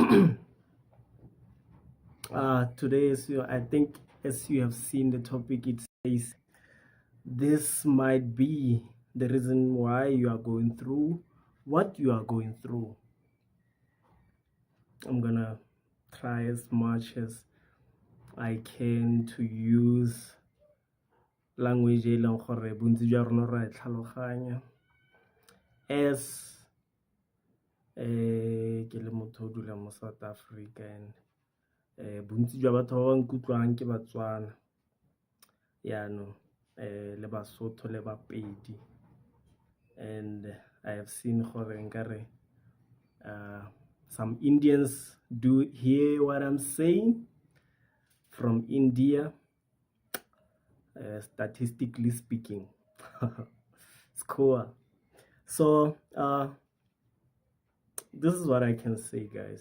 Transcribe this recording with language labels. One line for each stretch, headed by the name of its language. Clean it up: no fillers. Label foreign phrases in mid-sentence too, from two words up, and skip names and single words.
English: Today, I think, as you have seen the topic, it says this might be the reason why you are going through what you are going through. I'm gonna try as much as I can to use language
Tswana: e leng gore bontsi jwa rona ra e tlhaloganya
English: as
Tswana: ke le motho o dulang mo South Africa
English: and bontsi
Tswana: jwa batho ba ba nkutlwang ke Batswana yaanong le Basotho le Bapedi,
English: and I have seen
Tswana: gore nkare
English: some Indians do hear what I'm saying from India, statistically speaking. It's cool. So this is what I can say, guys.